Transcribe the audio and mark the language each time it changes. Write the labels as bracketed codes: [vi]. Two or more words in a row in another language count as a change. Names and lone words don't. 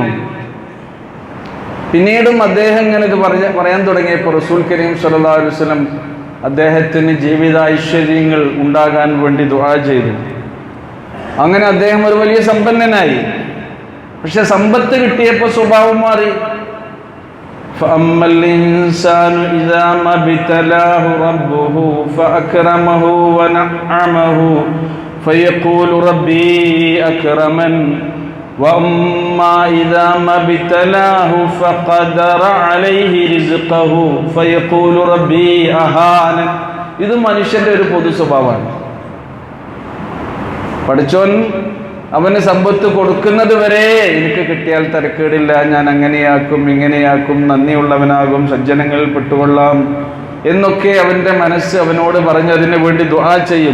[ml] പിന്നീടും അദ്ദേഹം ഇങ്ങനെ ഇത് പറയാൻ തുടങ്ങിയപ്പോൾ [ar] رسول كريم صلى الله عليه وسلم [ml] അദ്ദേഹത്തിന് ജീവിതാഐശ്വര്യങ്ങൾ ഉണ്ടാകാൻ വേണ്ടി ദുആ ചെയ്തു. അങ്ങനെ അദ്ദേഹം ഒരു വലിയ സമ്പന്നനായി. പക്ഷെ സമ്പത്ത് കിട്ടിയപ്പോൾ സ്വഭാവം മാറി. [ar] فأما الإنسان إذا ما ابتلاه ربه فأكرمه ونعمه فيقول ربي أكرمن وأما إذا ما ابتلاه فقدر عليه رزقه فيقول ربي أهانن. [ml] ഇത് മനുഷ്യന്റെ ഒരു പൊതു സ്വഭാവമാണ്. പഠിച്ചോൻ അവന് സമ്പത്ത് കൊടുക്കുന്നത് വരെ എനിക്ക് കിട്ടിയാൽ തരക്കേടില്ല, ഞാൻ അങ്ങനെയാക്കും ഇങ്ങനെയാക്കും, നന്ദിയുള്ളവനാകും, സജ്ജനങ്ങളിൽ പെട്ടുകൊള്ളാം എന്നൊക്കെ അവൻ്റെ മനസ്സ് അവനോട് പറഞ്ഞ് അതിനു വേണ്ടി ദുആ ചെയ്യും.